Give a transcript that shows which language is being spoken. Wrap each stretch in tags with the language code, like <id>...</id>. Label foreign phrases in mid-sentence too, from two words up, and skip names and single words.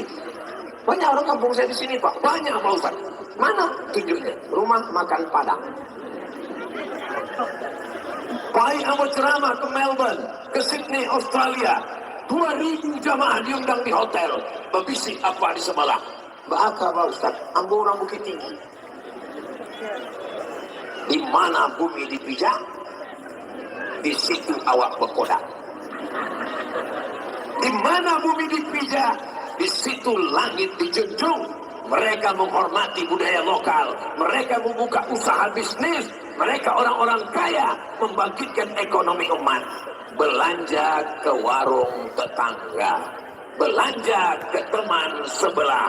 <id>Banyak orang kampung saya di sini Pak, banyak Pak Ustaz. Mana tunjuknya? Rumah makan Padang.</id> <min>Pai ambo ceramah ke Melbourne, ke Sydney, Australia.</min> <id>2.000 jamaah diundang di hotel. Berbisik apa di sebelah? Baka Pak Ustaz, ambo orang Bukit Tinggi. Di mana bumi dipijak, di situ awak berkodak. Di mana bumi dipijak, di situ langit dijunjung. Mereka menghormati budaya lokal, mereka membuka usaha bisnis, mereka orang-orang kaya, membangkitkan ekonomi umat. Belanja ke warung tetangga, belanja ke teman sebelah.</id>